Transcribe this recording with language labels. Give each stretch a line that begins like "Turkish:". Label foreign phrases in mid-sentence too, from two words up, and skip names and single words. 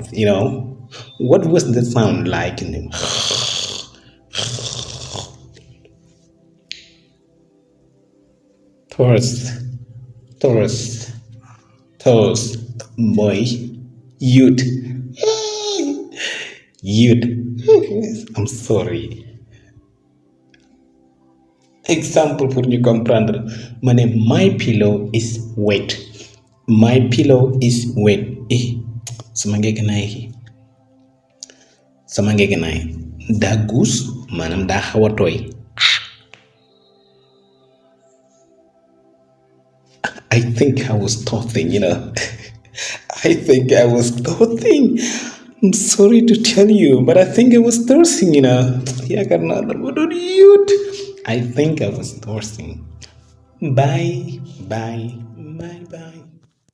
English: What was the sound like? Toast mooy youth. I'm sorry.
French: Exemple pour
Wolof: ñu comprendre ma ne
English: my pillow is wet. My pillow is wet.
Wolof: sama ngeeganaay daa guus, maanaam daa xaw a tooy.
English: I think I was tossing. I think I was tossing. I'm sorry to tell you, but I think I was tossing.
Wolof: yaakaar naa dama doon yuut.
English: I think I was tossing. Bye.